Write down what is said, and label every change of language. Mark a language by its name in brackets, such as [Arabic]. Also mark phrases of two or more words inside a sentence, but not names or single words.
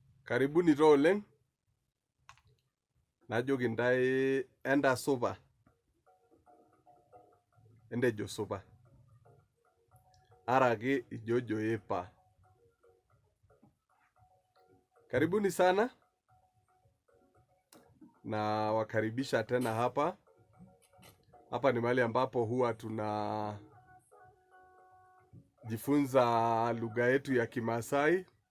[Masai] Karibuni roleng. Najoki ntae enda supa. Endejo supa. Araki ijojo epa. [Swahili] Karibuni sana. Na wakaribisha tena hapa. Hapa ni mahali ambapo huwa jifunza lugha yetu ya Kimaasai.